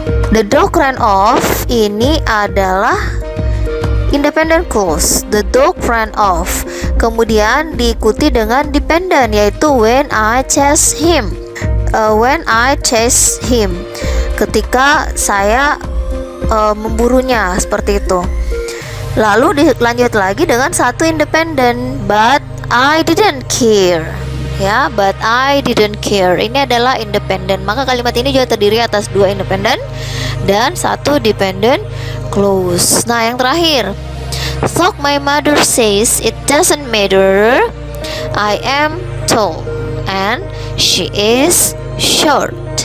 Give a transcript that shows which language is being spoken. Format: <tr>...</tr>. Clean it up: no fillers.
<en>The dog ran off</en> <id>ini adalah</id> <en>independent clause, the dog ran off,</en> <id>kemudian diikuti dengan</id> <en>dependent,</en> <id>yaitu</id> <en>when I chase him. When I chase him,</en> <id>ketika saya memburunya, seperti itu. Lalu dilanjut lagi dengan satu</id> <en>independent, but I didn't care ya, but I didn't care.</en> <id>Ini adalah independent, maka kalimat ini juga terdiri atas dua independent dan satu dependent clause. Nah, yang terakhir,</id> <en>so my mother says it doesn't matter, I am tall and she is short.</en>